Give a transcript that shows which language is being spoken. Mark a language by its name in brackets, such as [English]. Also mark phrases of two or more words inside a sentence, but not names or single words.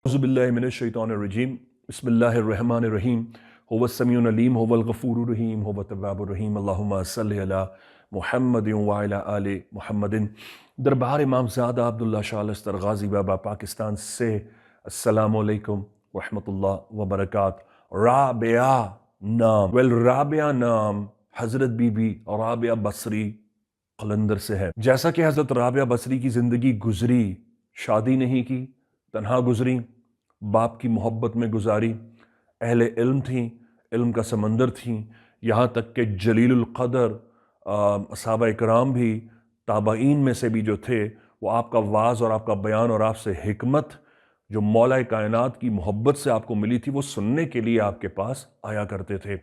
[Arabic] أعوذ بالله من الشيطان الرجيم بسم الله الرحمن الرحيم هو السميع العليم هو الغفور الرحيم هو التواب الرحيم اللهم صل على محمد وعلى آل محمد. [Urdu] دربار امامزادہ عبداللہ شاہ الستر غازی بابا پاکستان سے [Arabic] السلام عليكم ورحمة الله وبركاته. [Urdu] رابعہ نام رابعہ نام حضرت بی بی رابعہ بصری قلندر سے ہے. جیسا کہ حضرت رابعہ بصری کی زندگی گزری، شادی نہیں کی، تنہا گزری، باپ کی محبت میں گزاری، اہل علم تھی، علم کا سمندر تھی، یہاں تک کہ جلیل القدر اصحابہ اکرام بھی تابعین میں سے بھی جو تھے وہ آپ کا وعظ اور آپ کا بیان اور آپ سے حکمت جو مولا کائنات کی محبت سے آپ کو ملی تھی وہ سننے کے لیے آپ کے پاس آیا کرتے تھے.